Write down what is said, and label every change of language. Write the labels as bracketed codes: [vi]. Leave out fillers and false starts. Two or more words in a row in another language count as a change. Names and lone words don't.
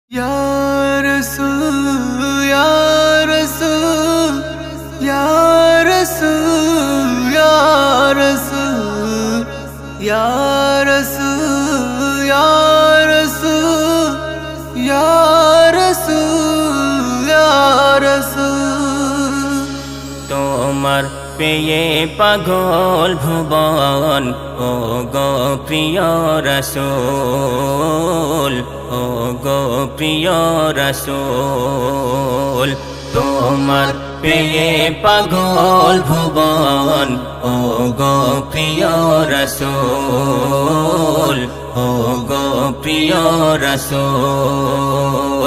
[ar] يا رسول، يا رسول، يا رسول، يا رسول، يا رسول، يا رسول، يا رسول، يا رسول. [bn] তোমার পেয়ে পাগল ভুবন ও গো প্রিয় রাসূল, ও গো প্রিয় রাসূল। তোমার পেয়ে পাগল ভুবন ও গো প্রিয় রাসূল, ও গো প্রিয় রাসূল।